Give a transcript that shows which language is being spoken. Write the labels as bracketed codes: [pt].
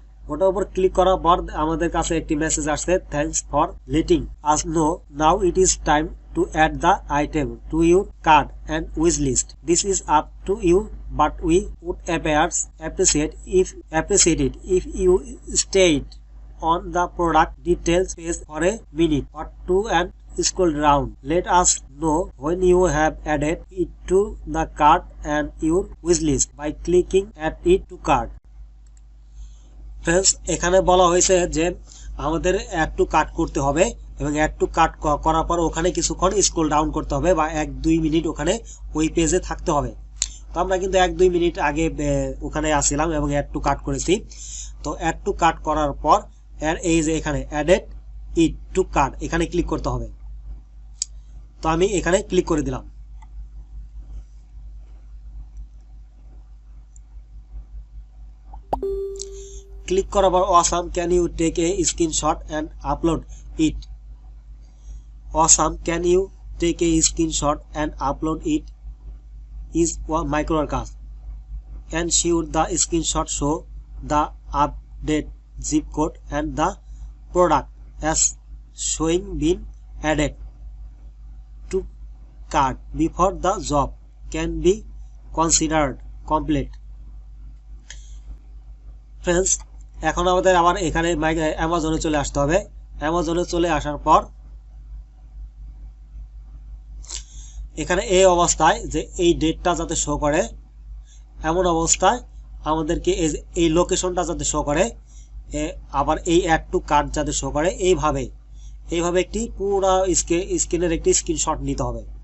[bn] ওটার উপর ক্লিক করার পর আমাদের কাছে একটি মেসেজ আসছে, [en] Thanks for letting us know, now it is time to add the item to your cart and wish list. This is up to you, but we would appreciate it if you stayed on the product details page for a minute or two and scroll down. Let us know when you have added it to the cart and your wish list by clicking add it to cart. [bn] Friends, এখানে বলা হয়েছে যে আমাদের add to cart করতে হবে এবং add to cart করার পর ওখানে কিছুক্ষণ স্ক্রল ডাউন করতে হবে বা 1-2 মিনিট ওখানে ওই পেজে থাকতে হবে। তো আমরা কিন্তু 1-2 মিনিট আগে ওখানে আসছিলাম এবং অ্যাড টু কার্ট করেছি। তো অ্যাড টু কার্ট করার পর এই যে এখানে [en] added it to cart [bn] এখানে ক্লিক করতে হবে। তো আমি এখানে ক্লিক করে দিলাম। ক্লিক করার পর [en] awesome, can you take a screenshot and upload it? Awesome, can you take a screenshot and upload it? Is microworkers. Ensure the screenshot show the update zip code and the product as showing been added to cart before the job can be considered complete. [bn] Friends, এখন আমাদের আবার এখানে অ্যামাজনে চলে আসতে হবে। অ্যামাজনে চলে আসার পর এখানে এই অবস্থায় যে এই ডেটটা যাতে শো করে, এমন অবস্থায় আমাদেরকে এই লোকেশনটা যাতে শো করে, আবার এই অ্যাড টু কার্ট যাতে শো করে, এইভাবে একটি পুরো স্ক্রিনের একটি স্ক্রিনশট নিতে হবে।